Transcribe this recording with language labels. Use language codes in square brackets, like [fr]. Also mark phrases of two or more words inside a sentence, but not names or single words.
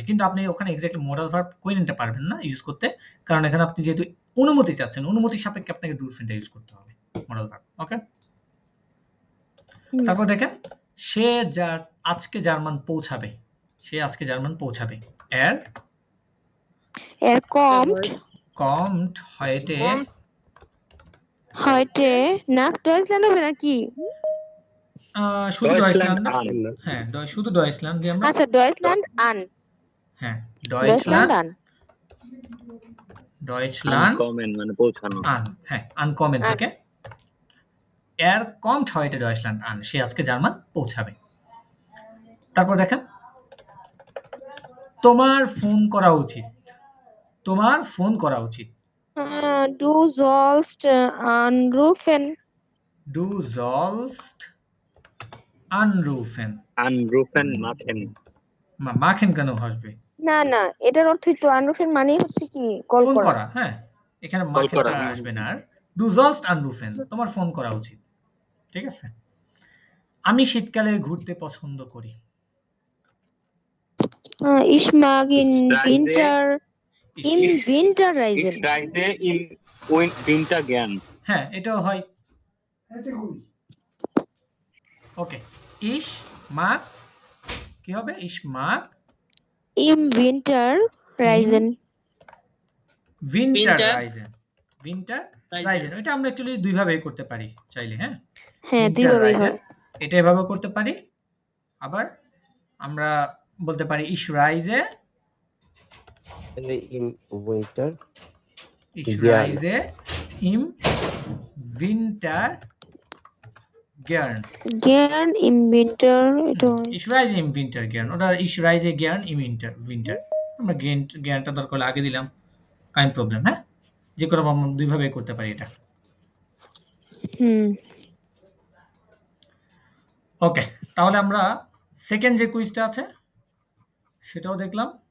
[bn] কিন্তু আপনি ওখানে এক্স্যাক্টলি [en] modal verb [bn] কইনেনটা পারবেন না ইউজ করতে, কারণ এখানে আপনি যেহেতু অনুমতি চাচ্ছেন, অনুমতির সাপেক্ষে আপনাকে ডুরফেনটা ইউজ করতে হবে [en] modal verb. [bn] ওকে, তারপর দেখেন সে আজকে জার্মান পৌঁছাবে। সে আজকে জার্মান পৌঁছাবে। kommt [de] heute nach Deutschland হবে নাকি? [bn] শুধু ডয়েচল্যান্ড। হ্যাঁ, শুধু ডয়েচল্যান্ড দিয়ে আমরা। আচ্ছা, ডয়েচল্যান্ড আন। হ্যাঁ, ডয়েচল্যান্ড আনকমেন মানে পৌঁছানো। [de] আন, হ্যাঁ, আনকমেন থেকে kommt heute Deutschland an। [bn] সে আজকে জার্মান পৌঁছাবে। তারপর দেখেন তোমার ফোন করা উচিত। তোমার ফোন করা উচিত। [de] Du sollst anrufen. Du sollst আনরুফেন। Anrufen machen. [bn] মাখেন কেন আসবে? না না, এটার অর্থই তো আনরুফেন মানেই হচ্ছে কি কল ফোন করা। করা। হ্যাঁ, এখানে করা, মাখেনটা হ্যাঁ। আসবে না। আর দু [de] sollst anrufen, [bn] তোমার ফোন করা উচিত। ঠিক আছে? আমি শীতকালে ঘুরতে পছন্দ করি। [de] Ich mag in Winter im Winter reisen. Ich reise im Winter gern. [bn] হ্যাঁ, এটাও হয়। ওকে, [de] ich mag [bn] কি হবে? [de] Ich mag Im Winter reisen. winter Winter reisen. winter Reisen. reisen, [bn] এটা আমরা অ্যাকচুয়ালি দুই ভাবে করতে পারি চাইলে। হ্যাঁ, হ্যাঁ, [de] winter [bn] দুইভাবেই [de] reisen, [bn] হয়। এটা এভাবে করতে পারি। আবার আমরা বলতে পারি [de] ich reise in winter ich Gern. reise im winter gern Gern im Winter, [bn] এটা হয়। [de] ich reise im winter gern ওটা ich reise gern im winter [bn] আমরা জ্ঞানটা দরকার হলে আগে দিলাম, [en] kind problem. [bn] হ্যাঁ, যে কোনো আমরা দুই ভাবে করতে পারি এটা। ওকে, তাহলে আমরা সেকেন্ড যে কুইজটা আছে সেটাও দেখলাম।